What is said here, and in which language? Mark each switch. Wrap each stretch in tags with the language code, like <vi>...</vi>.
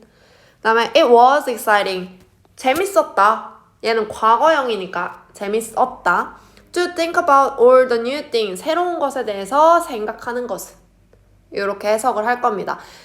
<ko>그 다음에</ko> <en>It was exciting.</en> <ko>재밌었다. 얘는 과거형이니까 재밌었다.</ko> <en>To think about all the new things.</en> <ko>새로운 것에 대해서 생각하는 것은. 이렇게 해석을 할 겁니다.</ko>